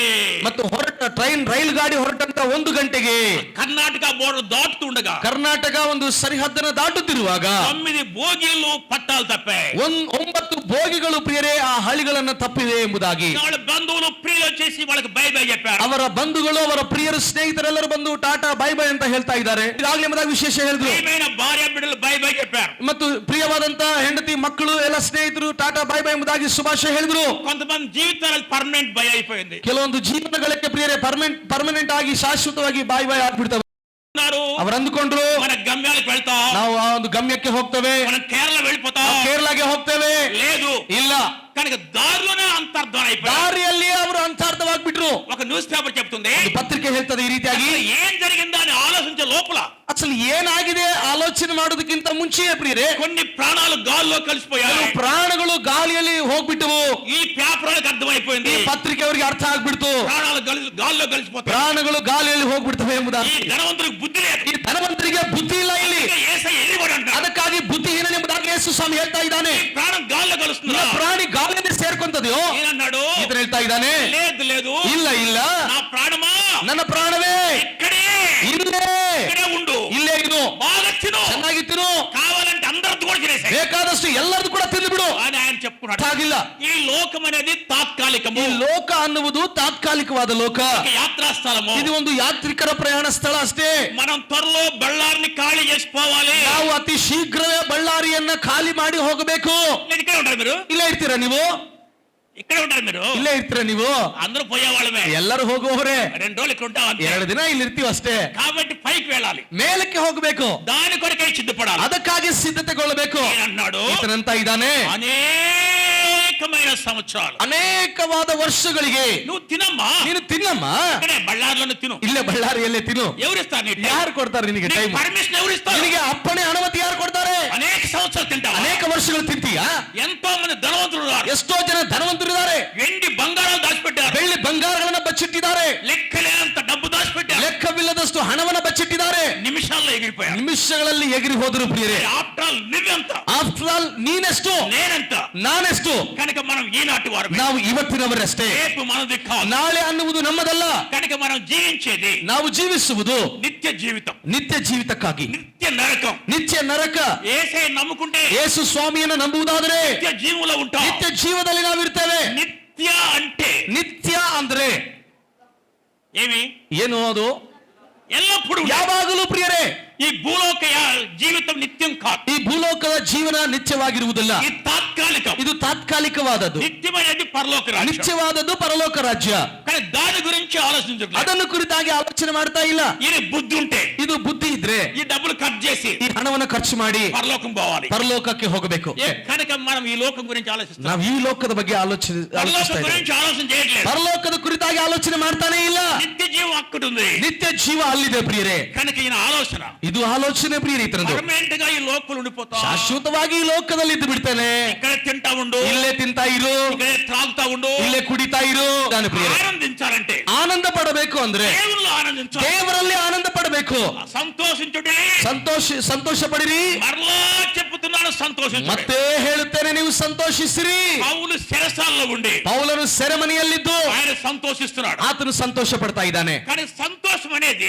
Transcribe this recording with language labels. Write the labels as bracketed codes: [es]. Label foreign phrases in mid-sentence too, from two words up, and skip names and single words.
[kn] ಮತ್ತು ಹೊರಟ ಟ್ರೈನ್ ರೈಲು ಗಾಡಿ ಹೊರಟಂತ 1 ಗಂಟೆಗೆ [te] కర్ణాటక బోర్డర్ దాటుతుండగా [kn] ಕರ್ನಾಟಕ ಒಂದು ಸರಿಹದ್ದನ್ನು ದಾಟುತ್ತಿರುವಾಗ [te] 9 బోగీలు పట్టాలు తప్పాయి. [kn] 9 ಬೋಗಿಗಳು ಪ್ರಿಯರೇ ಆ ಹಳಿಗಳನ್ನ ತಪ್ಪಿವೆ ಎಂಬುದಾಗಿ [te] వాళ్ళ బంధువులు ప్రియులు వచ్చేసి వాళ్ళకి [en] bye bye [te] చెప్పారు. [kn] ಅವರ ಬಂಧುಗಳು ಅವರ ಪ್ರಿಯರು ಸ್ನೇಹಿತರೆಲ್ಲರೂ ಬಂದು ಟಾಟಾ [en] bye bye [kn] ಅಂತ ಹೇಳ್ತಾ ಇದ್ದಾರೆ. ಇದಾಗಲೇ ಎಂಬುದಾಗಿ ವಿಶೇಷ ಹೇಳಿದ್ರು. [te] ప్రియమైన భార్య బిడ్డలు [en] bye bye [te] చెప్పారు. [kn] ಮತ್ತು ಪ್ರಿಯವಾದಂತ ಹೆಂಡತಿ ಮಕ್ಕಳು ಎಲ್ಲ ಸ್ನೇಹಿತರು ಟಾಟಾ [en] bye bye [kn] ಎಂಬುದಾಗಿ ಶುಭಾಶಯ ಹೇಳಿದ್ರು. [te] కొంతమంది జీవితాలకు [en] permanent bye [te] అయిపోయింది. [kn] ಕೆಲವೊಂದು ಜೀವನಗಳಿಗೆ ಪ್ರಿಯರೇ ಪರ್ಮನೆಂಟ್ ಆಗಿ ಶಾಶ್ವತವಾಗಿ [en] bye bye [kn] ಆಗ್ಬಿಡ್ತವೆ. ಅವರು ಅಂದುಕೊಂಡ್ರು [te] మన గమ్యాలకు వెళ్తాం, [kn] ನಾವು ಆ ಒಂದು ಗಮ್ಯಕ್ಕೆ ಹೋಗ್ತೇವೆ, [te] మనం కేరళ వెళ్ళిపోతాం, [kn] ಕೇರಳಗೆ ಹೋಗ್ತೇವೆ. [te] లేదు [kn] ಇಲ್ಲ, [te] కనుక దారిలోనే అంతర్ధాన అయిపోయారు. [kn] ದಾರಿಯಲ್ಲಿ ಅವರು ಅಂತಾರ್ಥವಾಗ್ಬಿಟ್ರು. [te] ఒక [en] news paper [te] చెప్తుంది, [kn] ಒಂದು ಪತ್ರಿಕೆ ಹೇಳ್ತದೆ ಈ ರೀತಿಯಾಗಿ, [te] ఏం జరిగిందో అని ఆలోచించే లోపల [kn] ಅಸಲು ಏನಾಗಿದೆ ಆಲೋಚನೆ ಮಾಡೋದಕ್ಕಿಂತ ಮುಂಚೆಯೇ ಪ್ರಿಯರೇ [te] కొన్ని ప్రాణాలు గాల్లో కలిసిపోయాయి. [kn] ಪ್ರಾಣಗಳು ಗಾಳಿಯಲ್ಲಿ ಹೋಗ್ಬಿಟ್ಟವು. [te] ఈ పేపర్ వాళ్ళకి అర్థమైపోయింది, [kn] ಈ ಪತ್ರಿಕೆ ಅವರಿಗೆ ಅರ್ಥ ಆಗ್ಬಿಡ್ತು. [te] ప్రాణాలు గాల్లో కలిసిపోతాయి. [kn] ಪ್ರಾಣಗಳು ಗಾಳಿಯಲ್ಲಿ ಹೋಗ್ಬಿಡ್ತವೆ [te] ఈ [kn] ಎಂಬುದಾಗಿ. [te] ధనవంతుడికి బుద్ధి లేదు. [kn] ಈ ಧನವಂತರಿಗೆ ಬುದ್ಧಿ ಇಲ್ಲ ಇಲ್ಲಿ. [te] యేసయ్య ఎలివాడు అంటాడు. [kn] ಅದಕ್ಕಾಗಿ ಬುದ್ಧಿಹೀನ ಎಂಬುದಾಗಿ ಯೇಸು ಸ್ವಾಮಿ ಹೇಳ್ತಾ ಇದ್ದಾನೆ. [te] ప్రాణం గాల్లో కలుస్తుంది. [kn] ನಿನ್ನ ಪ್ರಾಣಿ ಗಾಳಿಯಲ್ಲಿ ಸೇರ್ಕೊಂತದೆಯೋ? [te] ఏనన్నాడు? [kn] ಇದನ್ನ ಹೇಳ್ತಾ ಇದ್ದಾನೆ. [te] లేదు లేదు, [kn] ಇಲ್ಲ [te] నా ప్రాణమా [kn] ನನ್ನ ಪ್ರಾಣವೇ [te] ఇక్కడే [kn] ಇಲ್ಲೇ [te] ఉండు, [kn] ಇಲ್ಲೇ ಇರು, [te] బాగా తిను, [kn] ಚೆನ್ನಾಗಿ ತಿನ್ನು, [te] కావాలంటే అందరితో కూడా తినేసాయి [kn] ಬೇಕಾದಷ್ಟು ಎಲ್ಲರದು ಕೂಡ ತಿಂದು ಬಿಡು [te] అని ఆయన చెప్పుకున్నాడు. [kn] ಹಾಗಿಲ್ಲ. [te] ఈ లోకం అనేది తాత్కాలికము. [kn] ಈ ಲೋಕ ಅನ್ನುವುದು ತಾತ್ಕಾಲಿಕವಾದ ಲೋಕ. [te] ఒక యాత్రా స్థలము. [kn] ಇದು ಒಂದು ಯಾತ್ರಿಕರ ಪ್ರಯಾಣ ಸ್ಥಳ ಅಷ್ಟೇ. [te] మనం త్వరలో బళ్ళారిని ఖాళీ చేసిపోవాలి. [kn] ನಾವು ಅತಿ ಶೀಘ್ರವೇ ಬಳ್ಳಾರಿಯನ್ನ ಖಾಲಿ ಮಾಡಿ ಹೋಗಬೇಕು. [te] ఇక్కడే ఉంటారు మీరు, [kn] ಇಲ್ಲೇ ಇರ್ತೀರಾ ನೀವು? [te] ఇక్కడే ఉంటారు మీరు, [kn] ಇಲ್ಲೇ ಇರ್ತೀರಾ ನೀವು? [te] అందరూ పోయేవాళ్ళమే. [kn] ಎಲ್ಲರೂ ಹೋಗುವವರೇ. [te] 2 రోజులు ఇక్కడ ఉంటాం అంతే. [kn] 2 ದಿನ ಇಲ್ಲಿ ಇರ್ತೀವಿ ಅಷ್ಟೇ. [te] కాబట్టి పైకి వెళ్ళాలి, [kn] ಮೇಲಕ್ಕೆ ಹೋಗಬೇಕು. [te] దాని కొరకై సిద్ధపడాలి. [kn] ಅದಕ್ಕಾಗಿ ಸಿದ್ಧತೆಗೊಳ್ಳಬೇಕು. [te] అన్నాడు. [kn] ಈತನಂತ ಇದ್ದಾನೆ, [te] అనేకమైన సంవత్సరాలు, [kn] ಅನೇಕವಾದ ವರ್ಷಗಳಿಗೆ [te] నువ్వు తినమ్మా, [kn] ನೀನು ತಿನ್ನಮ್ಮ, [te] ఇక్కడే బళ్ళారిలోనే తిను. [kn] ಇಲ್ಲೇ ಬಳ್ಳಾರಿಯಲ್ಲೇ ತಿನ್ನು. [te] ఎవరిస్తారు నీకు? [kn] ಯಾರು ಕೊಡ್ತಾರೆ ನಿನಗೆ ಟೈಮ್? [te] పర్మిషన్ ఎవరిస్తారు? [kn] ನಿನಗೆ ಅಪ್ಪಣೆ ಅನುಮತಿ ಯಾರು ಕೊಡ್ತಾರೆ? [te] అనేక సంవత్సరాలు తింటావా? [kn] ಅನೇಕ ವರ್ಷಗಳು ತಿಂತೀಯಾ? [te] ఎంతో మంది ధనవంతులు ఉన్నారు. [kn] ಎಷ್ಟೋ ಜನ ಧನವಂತರಿದ್ದಾರೆ. [te] వెండి బంగారాలు దాచిపెట్టారు. [kn] ಬೆಳ್ಳಿ ಬಂಗಾರಗಳನ್ನ ಬಚ್ಚಿಟ್ಟಿದ್ದಾರೆ. [te] లెక్కలేనంత డబ్బు దాచిపెట్టారు. [kn] ಲೆಕ್ಕವಿಲ್ಲದಷ್ಟು ಹಣವನ್ನ ಬಚ್ಚಿಟ್ಟಿದ್ದಾರೆ. [te] నిమిషాల్లో ఎగిరిపోయారు. [kn] ನಿಮಿಷಗಳಲ್ಲಿ ಎಗಿರಿ ಹೋದರು ಪ್ರಿಯರೇ. [en] after all [te] నువ్వెంత, [en] after all [kn] ನೀನೆಷ್ಟು, [te] నేనెంత. [kn] ನಾನೆಷ್ಟು? [te] కనుక మనం ఈనాటి వారు, [kn] ನಾವು ಇವತ್ತಿನವರಷ್ಟೇ. [te] రేపు మనది కాదు. [kn] ನಾಳೆ ಅನ್ನುವುದು ನಮ್ಮದಲ್ಲ. [te] కనుక మనం జీవించేది [kn] ನಾವು ಜೀವಿಸುವುದು [te] నిత్య జీవితం, [kn] ನಿತ್ಯ ಜೀವಿತಕ್ಕಾಗಿ. [te] నిత్య నరకం. [kn] ನಿತ್ಯ ನರಕ. [te] ఏసే నమ్ముకుంటే [kn] ಯೇಸು ಸ್ವಾಮಿಯನ್ನು ನಂಬುವುದಾದರೆ [te] నిత్య జీవంలో ఉంటాం. [kn] ನಿತ್ಯ ಜೀವದಲ್ಲಿ ನಾವಿರ್ತೇವೆ. [te] నిత్య అంటే [kn] ನಿತ್ಯ ಅಂದ್ರೆ [te] ఏమి? [kn] ಏನು ಅದು? [te] ఎల్లప్పుడూ [kn] ಯಾವಾಗಲೂ ಪ್ರಿಯರೇ, [te] ఈ భూలోక జీవితం నిత్యం కాదు. [kn] ಈ ಭೂಲೋಕದ ಜೀವನ ನಿತ್ಯವಾಗಿರುವುದಿಲ್ಲ. [te] ఈ తాత్కాలికం. [kn] ಇದು ತಾತ್ಕಾಲಿಕವಾದದ್ದು. [te] నిత్యమైనది పరలోక రాజ్యం. [kn] ನಿತ್ಯವಾದದ್ದು ಪರಲೋಕ ರಾಜ್ಯ. [te] కానీ దాని గురించి ఆలోచించట్లేదు. [kn] ಅದನ್ನು ಕುರಿತಾಗಿ ಆಲೋಚನೆ ಮಾಡ್ತಾ ಇಲ್ಲ. [te] ఈయన బుద్ధి ఉంటే [kn] ಇದು ಬುದ್ಧಿ ಇದ್ರೆ [te] ఈ డబ్బులు ఖర్చు చేసి [kn] ಈ ಹಣವನ್ನು ಖರ್ಚು ಮಾಡಿ [te] పరలోకం పోవాలి. [kn] ಪರಲೋಕಕ್ಕೆ ಹೋಗಬೇಕು. [te] కనుక మనం ఈ లోకం గురించి ఆలోచిస్తాం. [kn] ನಾವು ಈ ಲೋಕದ ಬಗ್ಗೆ ಆಲೋಚಿಸ್ತಾ [te] పరలోకం [kn] ಇದ್ದೇವೆ. [te] గురించి ఆలోచన చేయట్లేదు. [kn] ಪರಲೋಕದ ಕುರಿತಾಗಿ ಆಲೋಚನೆ ಮಾಡ್ತಾನೆ ಇಲ್ಲ. [te] నిత్య జీవం అక్కడ ఉంది. [kn] ನಿತ್ಯ ಜೀವ ಅಲ್ಲಿದೆ ಪ್ರಿಯರೇ. [te] కనుక ఈయన ఆలోచన [kn] ಇದು ಆಲೋಚನೆ ಪ್ರಿಯರೇ. ಇತರದ್ದು [te] పర్మనెంట్ గా ఈ లోకంలో ఉండిపోతాం. [kn] ಶಾಶ್ವತವಾಗಿ ಈ ಲೋಕದಲ್ಲಿ ಇದ್ದು ಬಿಡ್ತಾನೆ. [te] ఇక్కడ తింటా ఉండు, [kn] ಇಲ್ಲೇ ತಿಂತಾ ಇರು, [te] ఇక్కడ త్రాగుతా ఉండు. [kn] ಇಲ್ಲೇ ಕುಡಿತಾ ಇರು. ಪ್ರಿಯರೇ, [te] ఆనందించాలంటే [kn] ಆನಂದ ಪಡಬೇಕು ಅಂದ್ರೆ [te] దేవుళ్ళు ఆనందించాలి. [kn] ದೇವರಲ್ಲಿ ಆನಂದ ಪಡ ಮಾಡಬೇಕು? [te] సంతోషించుడి. [kn] ಸಂತೋಷ ಪಡಿರಿ. [te] మరలా చెప్పుతున్నాను, సంతోషించుడి. [kn] ಮತ್ತೆ ಹೇಳುತ್ತೇನೆ, ನೀವು ಸಂತೋಷಿಸಿರಿ. [te] పౌలు చెరసాలలో ఉండి [kn] ಪೌಲನು ಸೆರೆಮನೆಯಲ್ಲಿದ್ದು [te] ఆయన సంతోషిస్తున్నాడు. [kn] ಆತನು ಸಂತೋಷ ಪಡ್ತಾ ಇದ್ದಾನೆ. [te] కానీ సంతోషం అనేది